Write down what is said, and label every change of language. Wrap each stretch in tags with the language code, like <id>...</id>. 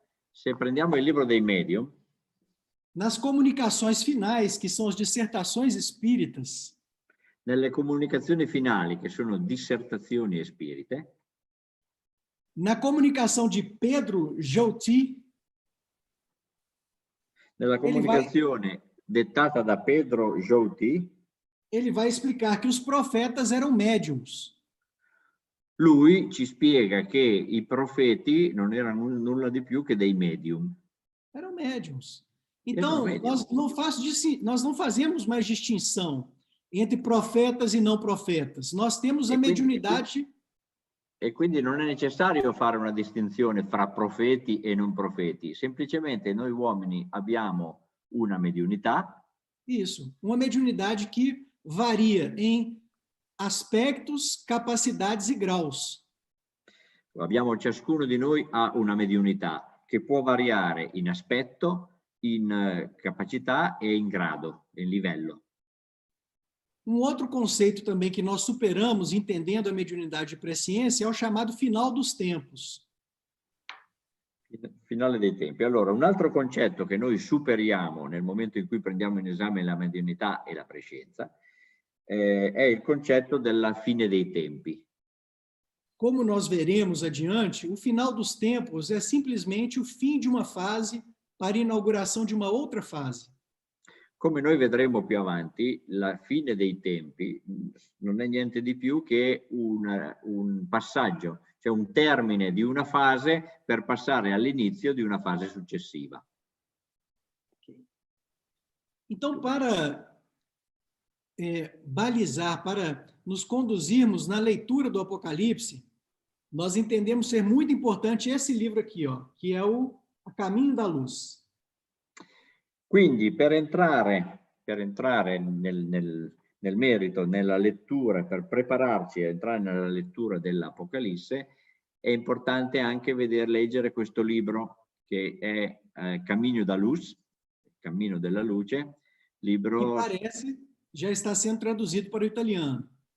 <it>Se prendiamo il libro dei medium,</it> <pt>nas comunicações finais, que são as dissertações espíritas,</pt> <it>nelle comunicazioni finali, che sono dissertazioni spirite,</it> <pt>na comunicação de Pedro Jouty,</pt> <it>nella comunicazione dettata da Pedro Jouty,</it> <pt>ele vai explicar que os profetas eram médiums.</pt> <it>lui ci spiega che i profeti non erano nulla di più che dei medium.</it> <pt>Eram médiums. Eram médiums. nós não fazemos mais distinção entre profetas e não profetas. Nós temos a</pt> <it>E quindi-</it> <pt>mediunidade.</pt> <it>E quindi non è necessario fare una distinzione fra profeti e non profeti, semplicemente noi uomini abbiamo una mediunità.</it> <pt>Isso, uma mediunidade que varia em aspectos, capacidades e graus.</pt> <it>Abbiamo, ciascuno di noi ha una mediunità che può variare in aspetto, in capacità e in grado, in livello.</it> <pt>Um outro conceito também que nós superamos entendendo a mediunidade de presciência é o chamado final dos tempos.</pt> <it>Finale dei tempi. Allora, un altro concetto che noi superiamo nel momento in cui prendiamo in esame la mediunità e la prescienza è il concetto della fine dei tempi.</it> <pt>Como nós veremos adiante, o final dos tempos é simplesmente o fim de uma fase para a inauguração de uma outra fase.</pt> <it>Come noi vedremo più avanti, la fine dei tempi non è niente di più che un passaggio, cioè un termine di una fase per passare all'inizio di una fase successiva.</it> <pt>Então, para balizar, para nos conduzirmos na leitura do Apocalipse, nós entendemos ser muito importante esse livro aqui, ó, que é o A Caminho da Luz.</pt> <it>Quindi per entrare nel merito, nella lettura, per prepararci a entrare nella lettura dell'Apocalisse, è importante anche leggere questo libro che è Cammino da Luz, Cammino della Luce, libro</it> <pt>Que parece já está sendo traduzido para o italiano.</pt>